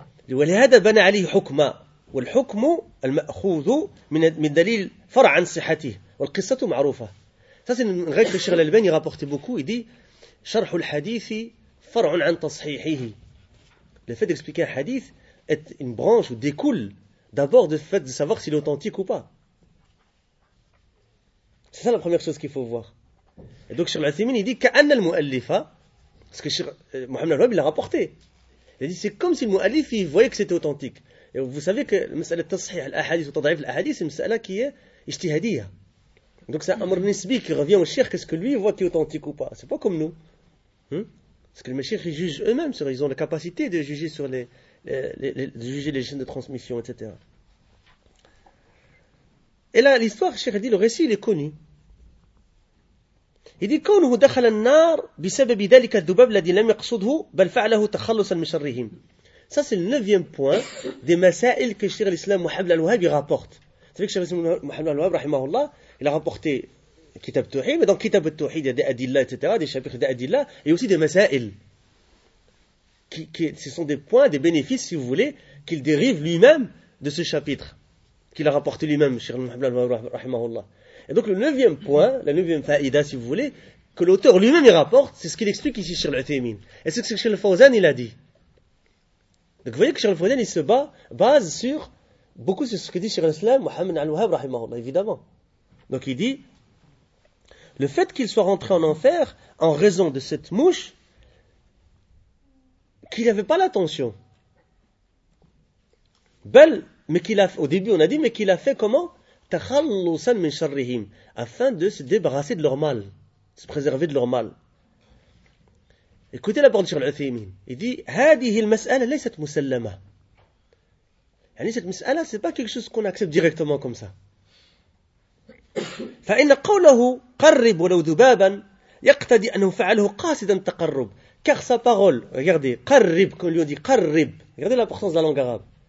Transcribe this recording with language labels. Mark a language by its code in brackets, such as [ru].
[ar] ولهذا بنى عليه حكما والحكم المأخوذ من دليل فرع عن صحته والقصة معروفة. [fr] Ça c'est une règle que Cheikh Al-Albani rapporte beaucoup. Il dit [ar] شرح الحديث فرع عن تصحيحه. [fr] Le fait d'expliquer un hadith est une branche ou découle d'abord du fait de savoir s'il est authentique ou pas. C'est ça la première chose qu'il faut voir. Et donc Cheikh Al-Athimin il dit [ar] كأن المؤلفة, [fr] parce que Cheikh Mohamed Al-Wahhab il l'a rapporté. Il dit, c'est comme si le mu'allif il voyait que c'était authentique. Et vous savez que le mas'ala [ar] tasihih al-ahadith [fr] ou [ar] tadhaif al-ahadith, [fr] c'est une mas'ala qui est ijtihadiyya. Donc c'est un [ar] amr nisbi [fr] qui revient au cheikh, qu'est-ce que lui voit qui est authentique ou pas. C'est pas comme nous. Parce que les cheikhs ils jugent eux-mêmes, ils ont la capacité de juger sur de juger les chaînes de transmission, etc. Et là, l'histoire, cheikh dit, le récit il est connu. Il dit [ar] كونه دخل النار بسبب ذلك الذباب الذي لم يقصده بل فعله تخلصا من شرهم. [fr] Ça c'est le neuvième point des masaïl que Cheikh l'Islam Mohamed Al-Wahhab rapporte. C'est vrai que Cheikh l'Islam Mohamed Al-Wahhab rahimahullah, il a rapporté Kitab Tawhid, mais dans Kitab Tawhid il y a des adillah, etc., des chapitres d'adillah et aussi des masaïl. Ce sont des points, des bénéfices si vous voulez, qu'il dérive lui-même de ce chapitre qu'il a rapporté lui-même Cheikh l'Islam Mohamed Al-Wahhab rahimahullah. Et donc le neuvième point, la neuvième faïda si vous voulez, que l'auteur lui-même y rapporte, c'est ce qu'il explique ici sur l'Uthaymin. Et c'est ce que Cheikh Al-Fawzan il a dit. Donc vous voyez que Cheikh Al-Fawzan il se base sur, beaucoup sur ce que dit Cheikh Al-Islam, Mohamed Al-Wahhab, rahimahullah, évidemment. Donc il dit, le fait qu'il soit rentré en enfer en raison de cette mouche, qu'il n'avait pas l'attention. Belle, mais qu'il a, au début on a dit, mais qu'il a fait comment? [ar] تَخَلُّسَنْ مِنْ شَرِّهِمْ, [fr] afin de se débarrasser de leur mal, se préserver de leur mal. Écoutez la parole de Cheikh Al-Uthaymin. [ar] Il dit, هَذِهِ الْمَسْأَلَ لَيْسَتْ مُسَلَّمَةَ. [fr] Yani, cette mas'ala, ce n'est pas quelque chose qu'on accepte directement comme ça. [ar] فَإِنَّ قَوْلَهُ قَرِّبْ وَلَوْ ذُبَابًا يَقْتَدِي أَنَّهُ فَعَلَهُ قَاسِدًا تَقَرُّبْ. [fr] car sa parole, regardez, qarrib, qu'on lui dit qarrib, regardez l'importance de la langue arabe.